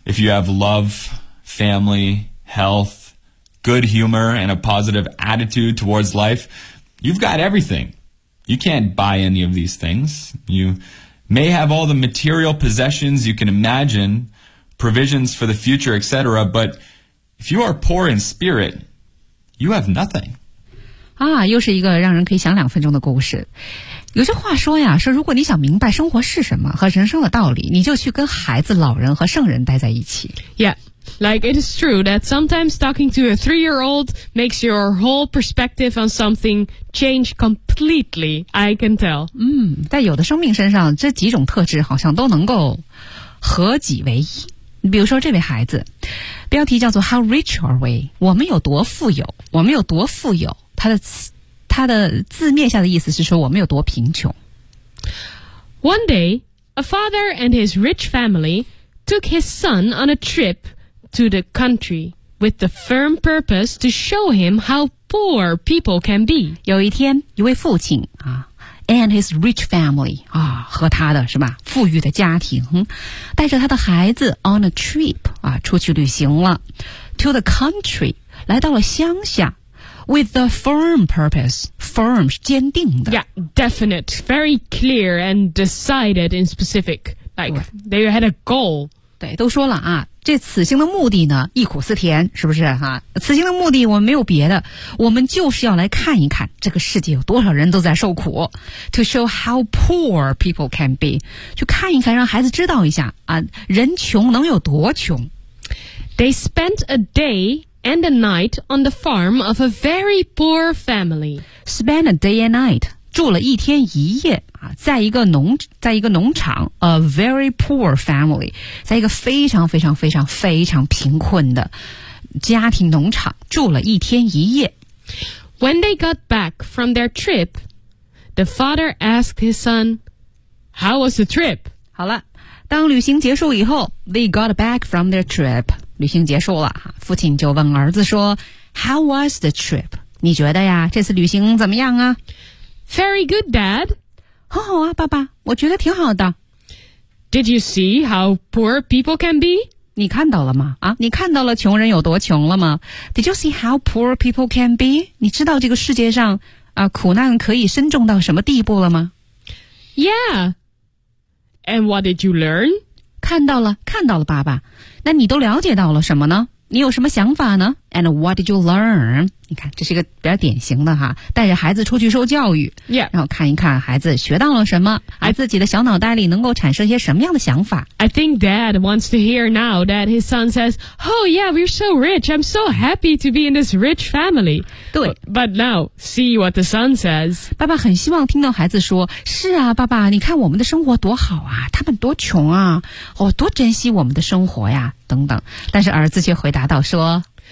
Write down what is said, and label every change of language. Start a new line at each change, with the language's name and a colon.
English: If you have love, family, health, good humor, and a positive attitude towards life, you've got everything. You can't buy any of these things. You may have all the material possessions you can imagine, provisions for the future, etc., but if you are poor in spirit, you have nothing.
Chinese: 啊，又是一个让人可以想两分钟的故事。有句话说呀，说如果你想明白生活是什么和人生的道理，你就去跟孩子、老人和圣人待在一起。
English: Yeah, like it is true that sometimes talking to a three-year-old makes your whole perspective on something change completely, I can tell.
Chinese: 在有的生命身上，这几种特质好像都能够合己为一。比如说这位孩子，标题叫做
English: How rich are we?
Chinese: 我们有多富有？我们有多富有？他的字面下的意思是说我们有多贫穷。
English: One day, a father and his rich family took his son on a trip to the country with the firm purpose to show him how poor people can be.
Chinese: 有一天，一位父亲啊 ，
English: and his rich family
Chinese: 啊，和他的是吧，富裕的家庭，带着他的孩子
English: on a trip
Chinese: 啊，出去旅行了 ，
English: to the country
Chinese: 来到了乡下。
English: With a firm purpose. Firm
Chinese: 是坚定的。
English: Yeah, definite. Very clear and decided in specific. Like, they had a goal.
Chinese: 对，都说了啊，这此行的目的呢，忆苦思甜，是不是啊？此行的目的我们没有别的，我们就是要来看一看这个世界有多少人都在受苦。
English: To show how poor people can be.
Chinese: 去看一看，让孩子知道一下啊，人穷能有多穷。
English: They spent a day... And a night on the farm of a very poor family. Spend a day and night.
Chinese: 住了一天一夜啊，在一个农场
English: A very poor family.
Chinese: 在一个非常非常非常非常贫困的家庭农场住了一天一夜。
English: When they got back from their trip, the father asked his son, "How was the trip?"
Chinese: 好了，当旅行结束以后 ，
English: they got back from their trip.
Chinese: 旅行结束了，父亲就问儿子说
English: How was the trip?
Chinese: 你觉得呀，这次旅行怎么样啊
English: Very good, Dad.
Chinese: 很好啊，爸爸，我觉得挺好的。
English: Did you see how poor people can be?
Chinese: 你看到了吗？啊，你看到了穷人有多穷了吗 ？
English: Did you see how poor people can be?
Chinese: 你知道这个世界上啊，苦难可以深重到什么地步了吗
English: ？Yeah. And what did you learn?
Chinese: 看到了，看到了，爸爸。那你都了解到了什么呢？你有什么想法呢 ？
English: And what did you learn?
Chinese: 你看，这是一个比较典型的哈，带着孩子出去受教育， yeah. 然后看一看孩子学到了什么，自己的小脑袋里能够产生一些什么样的想法。
English: I think Dad wants to hear now that his son says, "Oh yeah, we're so rich. I'm so happy to be in this rich family."
Chinese: 对
English: ，But now see what the son says.
Chinese: 爸爸很希望听到孩子说：“是啊，爸爸，你看我们的生活多好啊，他们多穷啊，哦，多珍惜我们的生活呀。” 等等，但是儿子却回答道说